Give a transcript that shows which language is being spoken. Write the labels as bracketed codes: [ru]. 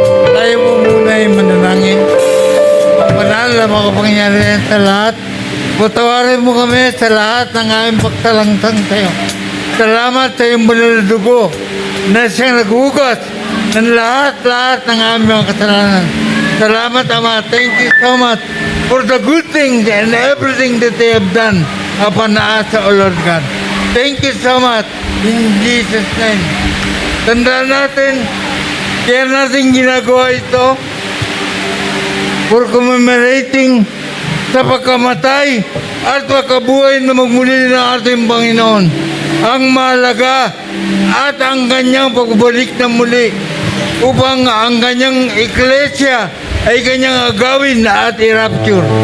[tl] Tayo po muna ay mananangin. Ang banal na makapangyarihan sa lahat, patawarin mo kami sa lahat ng aming pagtalangtang sa'yo. Salamat sa iyong banal na dugo na siyang naghugas ng lahat ng aming mga kasalanan. Salamat, Ama. [en] Thank you so much for the good things and everything that they have done upon us, O Lord God. Thank you so much. In Jesus' name. [tl] Tandaan natin, kaya natin ginagawa ito [en] for commemorating [tl] sa pagkamatay at pagkabuhay na magmuli ng ating Panginoon. Ang mahalaga at ang kanyang pagbalik na muli upang ang kanyang iglesia ay kanyang agawin at i-rapture.